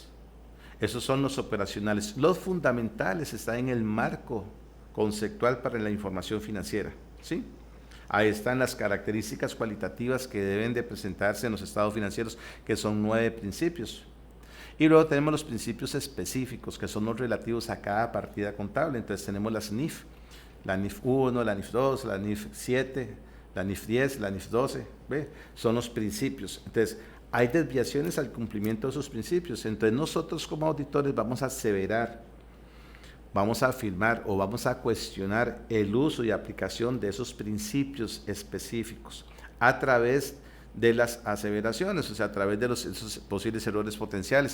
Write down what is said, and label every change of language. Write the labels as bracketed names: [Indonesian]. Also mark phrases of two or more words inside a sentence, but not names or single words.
[Spanish] Esos son los operacionales. Los fundamentales están en el marco conceptual para la información financiera, ¿sí? Ahí están las características cualitativas que deben de presentarse en los estados financieros, que son 9 principios. Y luego tenemos los principios específicos, que son los relativos a cada partida contable. Entonces tenemos las NIF, la NIF 1, la NIF 2, la NIF 7, la NIF 10, la NIF 12, ¿ve? Son los principios. Entonces, hay desviaciones al cumplimiento de esos principios. Entonces, nosotros como auditores vamos a aseverar, vamos a afirmar o vamos a cuestionar el uso y aplicación de esos principios específicos a través de las aseveraciones, o sea, a través de esos posibles errores potenciales.